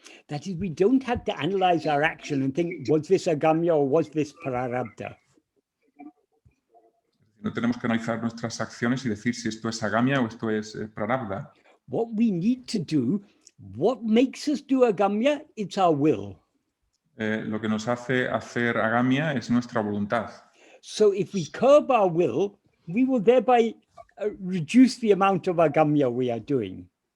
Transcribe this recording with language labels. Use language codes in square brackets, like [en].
[en] That is, we don't have to analyze our action and think, was this agamya or was this prarabdha? [es] No tenemos que analizar nuestras acciones y decir si esto es agamya o esto es prarabdha. [en] What we need to do, what makes us do agamya, it's our will. [es] Lo que nos hace hacer agamia es nuestra voluntad. [en] So if we curb our will, we will thereby reduce the amount of agamya we are doing.